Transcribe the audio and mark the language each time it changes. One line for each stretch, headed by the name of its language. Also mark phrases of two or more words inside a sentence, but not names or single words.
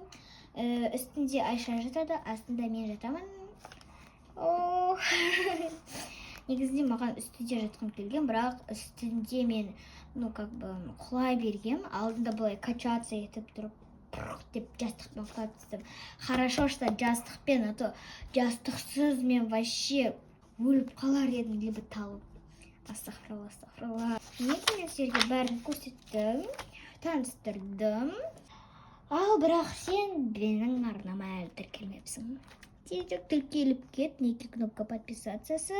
Kazakh: Үстінде Айша жатады, астында мен жатамын. Негізінде маған үстінде жатқым келген, бірақ үстінде мен құлай бергем. Алдында бұлай качаться етіп тұрып, деп жастықпен құлап түстім.
Russian: Хорошо, что
Kazakh: жастықпен,
Russian: а то
Kazakh: жастықсыз мен вообще өліп қалар едім, либо талып. Астағфиралла. Мен сіздерге бәрін көрсеттім, таныстырдым. Ал бірақ сен менің арнама әлі тіркелмепсің. Тезірек тіркеліп кет, неке кнопка подписациясы.